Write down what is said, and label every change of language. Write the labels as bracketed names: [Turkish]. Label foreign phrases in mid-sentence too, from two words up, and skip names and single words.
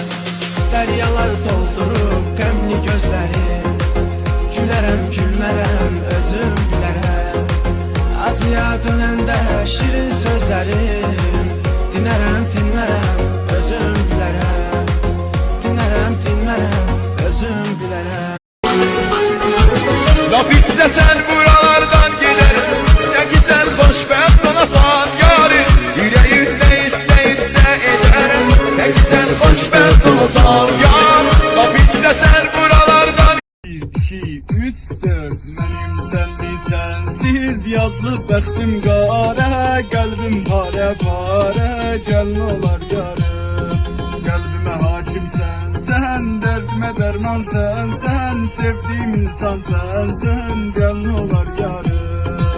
[Azerbaijani] Dəryalar doldurub qəmli gözlərim, gülərəm gülmərəm özüm bilərəm. Azıya dönəndə şirin sözlərim, dinərəm dinmərəm özüm bilərəm. Dinərəm dinmərəm özüm bilərəm. [Turkish] Laf istesen buralardan giderim. Ne güzel [Azerbaijani] hoşbəxt olasan [Turkish] yarim. Yüreğin ne isteyirse ederim. Ne güzel [Azerbaijani] hoşbəxt olasan [Turkish] yarim. Laf istesen buralardan. [Azerbaijani] 1, 2, 3, 4 Mənim sənli sənsiz yazılıb bəxtim qara. Qəlbim parə parə gəlin olar yarım. Qəlbimə hakimsən sən, dərdimə dərman sən, sevdiyim insan sənsən, gəlin olar yarım.